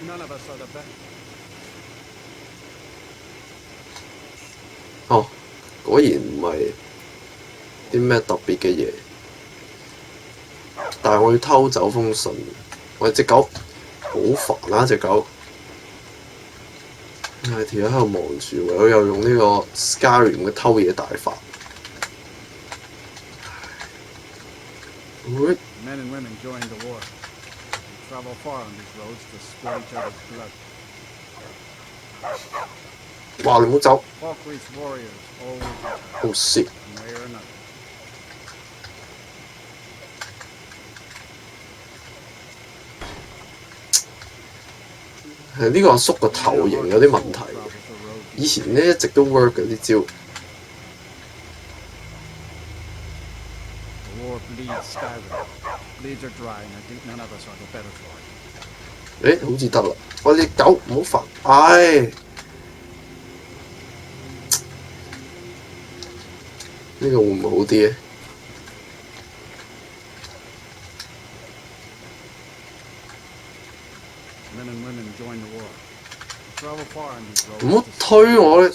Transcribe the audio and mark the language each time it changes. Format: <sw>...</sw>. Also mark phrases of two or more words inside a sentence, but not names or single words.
<yue>哦，果然唔係啲咩特別嘅嘢，但係我要偷走封信。喂，隻狗好煩啊！隻狗。係條友喺度望住，我又用呢個 Skyrim 嘅偷嘢大法。</yue> <en>Men and women joined the war. They travel far on these roads to spill each other's blood.</en> <yue>哇！你唔好走。</yue> <en>Falkreath's warriors always Oh shit！ one way or another.</en> <yue>係呢個阿叔個頭型有啲問題。以前咧一直都 work 嘅啲招。</yue> <en>The war bleeds Skyrim. Bleeds are dry, and I think none of us are the better for it.</en> <yue>好似得啦！我隻狗唔好煩，唉！呢個會唔會好啲咧？唔好推我咧！</yue>